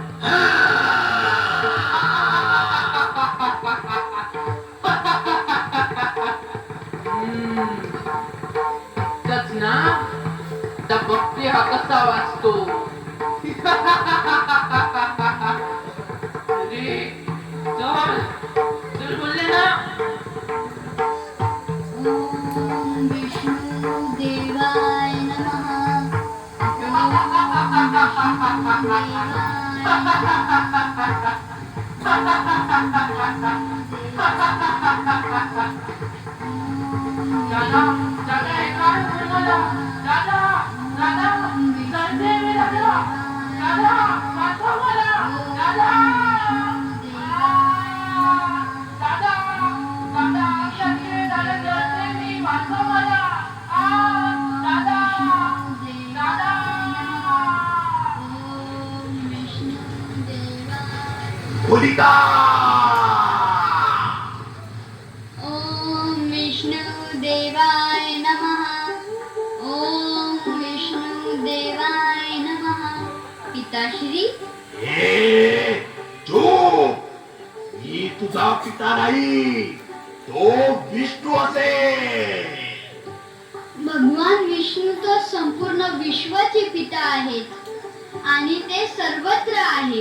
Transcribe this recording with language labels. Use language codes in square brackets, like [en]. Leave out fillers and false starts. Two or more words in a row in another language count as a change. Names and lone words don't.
[mr] तच ना त्या बघते हा कसा वाचतो. अरे चल चल बोलले ना. [sa] ओम विष्णू देवाय नमः. ओम विष्णू [mr] दादा दादा हे काय होतं मला. दादा दादा संजय मी दादा दादा वाचव मला. दादा दादा दादा शक्य दादा जळते मी. वाचव मला. दादा दादा. होलिका. [sa] ओम विष्णू देवाय नमः. ओम विष्णू देवाय नमः. [mr] पिताश्री, चूप. तुझा पिता नाही, तो विष्णू असेल. भगवान विष्णू तर संपूर्ण विश्वाचे पिता आहेत आणि ते सर्वत्र आहेत.